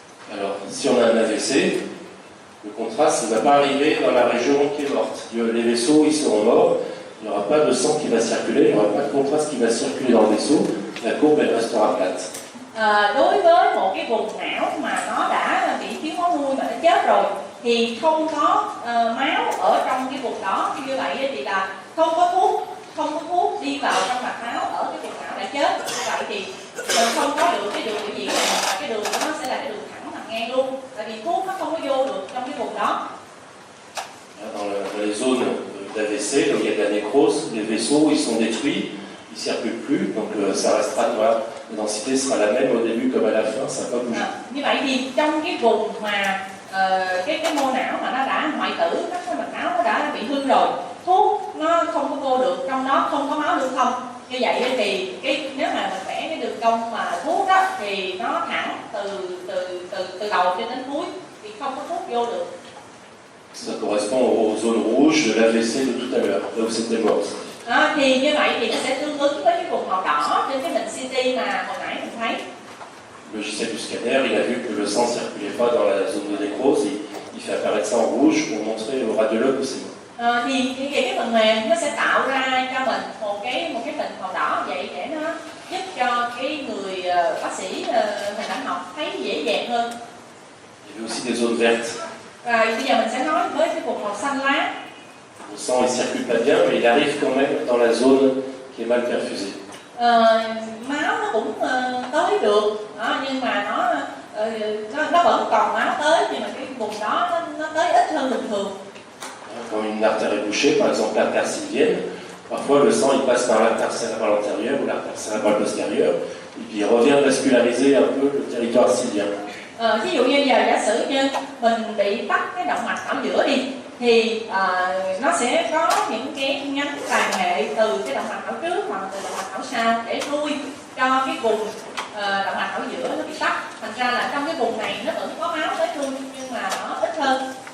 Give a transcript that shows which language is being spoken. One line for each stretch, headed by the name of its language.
French: Alors, si on a un AVC, le contraste ne va pas arriver dans la région qui est morte. Les vaisseaux, ils seront morts, il n'y aura pas de sang qui va circuler, il n'y aura pas de contraste qui va circuler dans le vaisseau, la courbe, elle restera plate.
Vietnamese: Đối với một cái vùng não mà nó đã bị thiếu máu nuôi mà nó chết rồi thì không có máu ở trong cái vùng đó, như vậy thì là không có thuốc đi vào trong mạch máu ở cái vùng não đã chết, như vậy thì mình không có được cái đường biểu diễn này, và cái đường đó nó sẽ là cái đường thẳng thẳng ngang luôn, tại vì thuốc nó không có vô được trong cái vùng đó.
French: Dans les zones d'AVC, donc il y a de la nécrose, les vaisseaux ils sont détruits, ils ne circulent plus, donc ça restera noir. La densité sera la même au début comme à la fin, ça va pas bouger.
Vietnamese: Như vậy thì trong cái vùng mà cái mô não mà nó đã hoại tử, cái mạch máu nó đã bị hư rồi, thuốc nó không có vô được, trong đó không có máu lưu thông. Như vậy thì nếu mà mình vẽ cái đường cong mà thuốc đó thì nó thẳng từ đầu cho đến cuối thì không có thuốc vô được.
French: Ça correspond aux zones rouges de l'AVC de tout à l'heure, là où c'était mort.
Vietnamese: Thì như vậy thì nó sẽ tương ứng với cái vùng màu đỏ trên cái hình CT mà hồi nãy mình thấy.
French: Le logiciel du scanner, il a vu que le sang ne circulait pas dans la zone de nécrose, il fait apparaître ça en rouge pour montrer au radiologue que c'est mort.
Vietnamese: Thì cái phần mềm nó sẽ tạo ra cho mình một cái hình màu đỏ vậy để nó giúp cho cái người bác sĩ hình ảnh học thấy dễ dàng hơn.
French: Il y avait aussi des zones vertes.
Vietnamese: Rồi bây giờ mình sẽ nói với cái vùng màu xanh lá.
French: Le sang il circule pas bien, mais il arrive quand même dans la zone qui est mal perfusée.
Vietnamese: Máu nó cũng tới được, nhưng mà nó vẫn còn máu tới, nhưng mà cái vùng đó nó tới ít hơn bình thường.
French: Quand une artère est bouchée, par exemple l'artère sylvienne, parfois le sang il passe par l'artère cérébrale antérieure ou l'artère cérébrale postérieure, et puis il revient vasculariser un peu le territoire sylvien.
Vietnamese: Ví dụ như giờ giả sử như mình bị tắc cái động mạch ở giữa đi, thì nó sẽ có những cái nhánh tàn hệ từ cái động mạch ở trước hoặc từ động mạch ở sau để nuôi cho cái vùng động mạch ở giữa nó bị tắc. Thành ra là trong cái vùng này nó vẫn có máu tới luôn, nhưng mà nó ít hơn.